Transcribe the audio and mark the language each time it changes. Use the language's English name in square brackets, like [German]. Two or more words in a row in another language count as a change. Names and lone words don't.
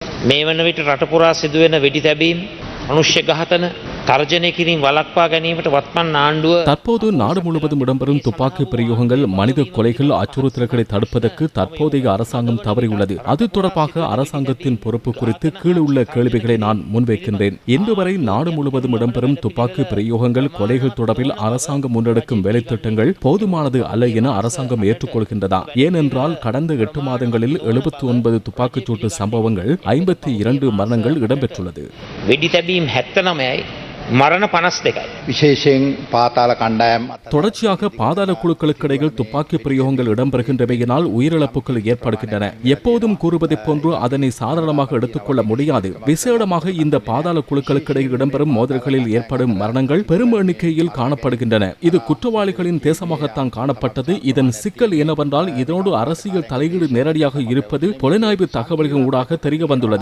[Sinhala] මේ වන විට රට පුරා සිදුවෙන වෙඩි තැබීම්, මනුෂ්‍ය ඝාතන, තර්ජනය කිරීම වළක්වා ගැනීමට වත්මන් ආණ්ඩුව [Tamil] தற்போது நாடு முழுவதும் இடம்பெறும் துப்பாக்கி பிரயோகங்கள், மனித கொலைகள், அச்சுறுத்தல்களை தடுப்பதற்கு தற்போதைய அரசாங்கம் தவறியுள்ளது. அது தொடர்பாக அரசாங்கத்தின் பொறுப்பு குறித்து கீழே உள்ள கேள்விகளை நான் முன்வைக்கின்றேன். இன்று வரை நாடு முழுவதும் இடம்பெறும் துப்பாக்கி பிரயோகங்கள், கொலைகள் தொடர்பில் அரசாங்கம் முன்னெடுக்கும் வேலைத்திட்டங்கள் போதுமானது அல்ல என அரசாங்கம் ஏற்றுக்கொள்கின்றதா? ஏனென்றால் கடந்த 8 மாதங்களில் 79 துப்பாக்கிச்சூட்டு சம்பவங்கள், 52 மரணங்கள் இடம்பெற்றுள்ளது. [Sinhala] වෙඩි තැබීම් 79යි මරණ 52යි. විශේෂයෙන් පාතාල කණ්ඩායම් [Tamil] தொடர்ச்சியாக பாதாள குழுக்களுக்கு இடையில் துப்பாக்கி பிரயோகங்கள் இடம்பெறுகின்றமையினால் உயிரிழப்புகள் ஏற்படுகின்றன. எப்போதும் கூறுவதைப் போன்று அதனை சாதாரணமாக எடுத்துக்கொள்ள முடியாது. விசேடமாக இந்த பாதாள குழுக்களுக்கு இடையில் இடம்பெறும் மோதல்களில் ஏற்படும் மரணங்கள் பெரும் எண்ணிக்கையில் காணப்படுகின்றன. இது குற்றவாளிகளின் தேசமாகத்தான் காணப்பட்டது. இதன் சிக்கல் என்னவென்றால் இதனோடு அரசியல் தலையீடு நேரடியாக இருப்பது புலனாய்வு தகவல்கள் ஊடாக தெரிய வந்துள்ளது.